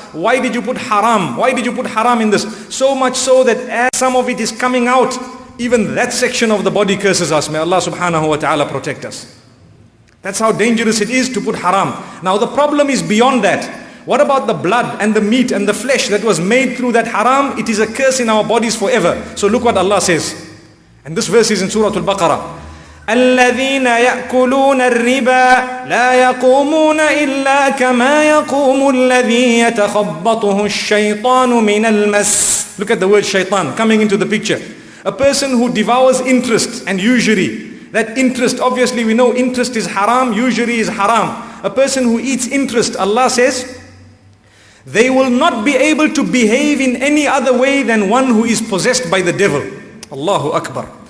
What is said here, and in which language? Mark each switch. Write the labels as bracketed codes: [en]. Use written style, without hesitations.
[en] Why did you put haram? Why did you put haram in this? So much so that as some of it is coming out, even that section of the body curses us. May Allah subhanahu wa ta'ala protect us. That's how dangerous it is to put haram. Now the problem is beyond that. What about the blood and the meat and the flesh that was made through that haram? It is a curse in our bodies forever. So look what Allah says. And this verse is in Surah Al-Baqarah. [ar] الذين يأكلون الربا لا يقومون إلا كما يقوم الذي يتخبطه الشيطان من المس. [en] Look at the word shaitan coming into the picture. A person who devours interest and usury. That interest, obviously we know interest is haram, usury is haram. A person who eats interest, Allah says, they will not be able to behave in any other way than one who is possessed by the devil. Allahu Akbar.